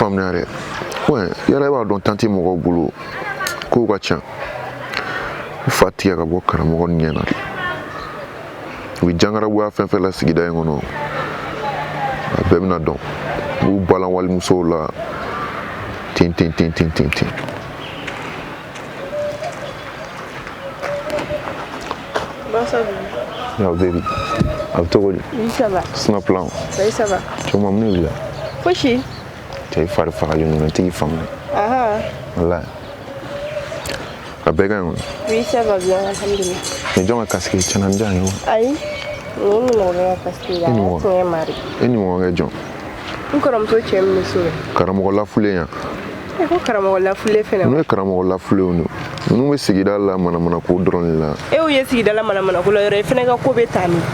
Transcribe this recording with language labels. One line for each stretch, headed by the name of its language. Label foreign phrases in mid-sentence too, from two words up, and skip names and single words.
Bambara: faamuya dɛ ouais yɛrɛ b'a dɔn tanti mɔgɔw bolo kow ka ca u fa tigɛ ka bɔ karamɔgɔ ɲɛ na u bɛ jangarabuya fɛn fɛn la sigida in kɔnɔ a bɛɛ bɛna dɔn u b'u balan walimusow la ten ten ten ten ten ten
English: Yo, baby.
Bambara: A bɛ cogo di?
French: Oui, ça va. Sina plan. Oui, ça va.
Bambara: Cɛw mun de la? Fosi. Cɛ i fari fagalen don n tigi faamu. Aha. Wallahi. A bɛɛ ka ɲi wa?
French: Oui, ça va bien, alhamdulillah.
Bambara: Mais jɔn ka casque tiɲɛna n diya n ye wa? Ayi. Ni mɔgɔ ka casque la. Tiɲɛ mari. E ni mɔgɔ kɛ jɔn? N kɔrɔmuso cɛ min bɛ so. Karamɔgɔ lafulen yan. E ko karamɔgɔ lafulen fɛnɛ. N'u ye karamɔgɔ lafulenw don. Ninnu bɛ sigida la manamana ko dɔrɔn de la. E y'u ye sigida la manamana ko la yɔrɔ i fɛnɛ ka ko bɛ taa ni.